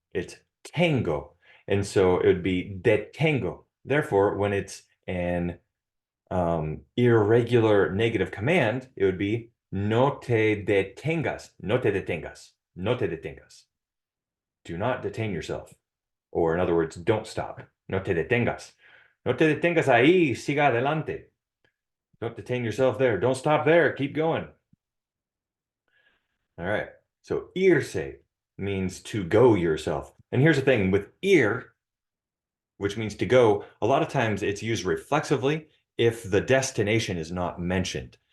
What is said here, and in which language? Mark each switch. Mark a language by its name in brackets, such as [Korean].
[English] It's tengo. And so it would be detengo. Therefore, when it's an irregular negative command, it would be [Spanish] no te detengas, no te detengas, [English] no te detengas. Do not detain yourself. Or in other words, don't stop. [Spanish] No te detengas. No te detengas ahí, siga adelante. [English] Don't detain yourself there. Don't stop there. Keep going. All right. So irse means to go yourself. And here's the thing with ir, which means to go, a lot of times it's used reflexively if the destination is not mentioned.